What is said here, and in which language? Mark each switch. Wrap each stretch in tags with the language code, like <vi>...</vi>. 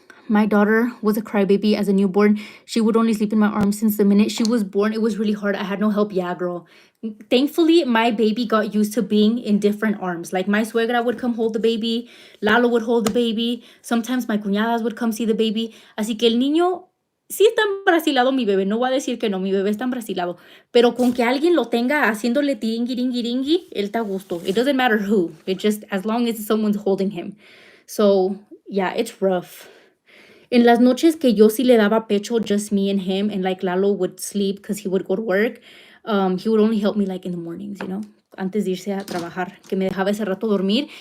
<en>My daughter was a crybaby as a newborn. She would only sleep in my arms since the minute she was born. It was really hard. I had no help. Yeah, girl. Thankfully, my baby got used to being in different arms. Like my suegra would come hold the baby, Lalo would hold the baby. Sometimes my cuñadas would come see the baby.</en> <es>Así que el niño sí está embrasilado mi bebé. No voy a decir que no, mi bebé está embrasilado. Pero con que alguien lo tenga haciéndole tiringi, él está a gusto.</es> <en>It doesn't matter who. It just, as long as someone's holding him. So, yeah, it's rough.</en> <es>En las noches que yo sí le daba pecho,</es> <en>just me and him, and like Lalo would sleep because he would go to work, he would only help me like in the mornings, you know,</en> <es>antes de irse a trabajar, que me dejaba ese rato dormir.</es>